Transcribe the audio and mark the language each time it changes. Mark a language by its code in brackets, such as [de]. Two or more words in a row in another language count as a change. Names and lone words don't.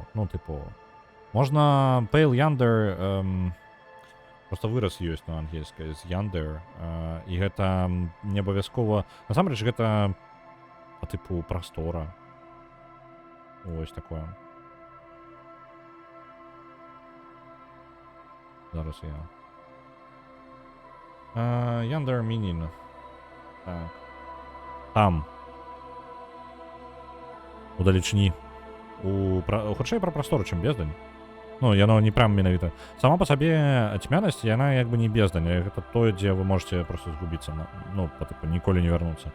[be] Ну, тыпу... Можно Pale Yonder, просто выраз ёсць на ангельскай з Yonder, і гэта не абавязкова, насамрэч гэта по тыпу прастора. Ось такое. Зараз я. [en] Yonder meaning. [be] Так. Там. Удалечні. Хутчэй пра прастору, чым бездань. Ну, яно не прям менавіта. Сама па сабе тьмянасць, яна як бы не бездань. Гэта тое, дзе вы [ru] можете просто [be] згубіцца. Ну, па-тыпу, ніколі не вярнуцца.